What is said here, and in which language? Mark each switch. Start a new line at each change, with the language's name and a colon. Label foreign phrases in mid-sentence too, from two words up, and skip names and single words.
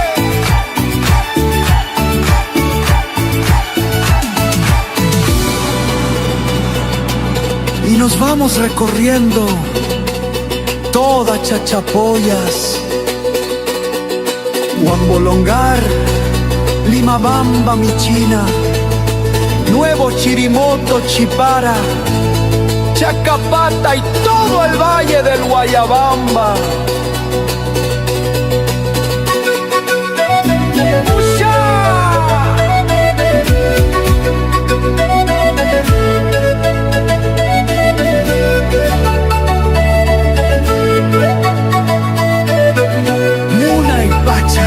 Spanish: Y nos vamos recorriendo toda Chachapoyas, Huambolongar, Limabamba, Michina, Nuevo Chirimoto, Chipara, Chacapata y todo el valle del Guayabamba. Muna y Pacha.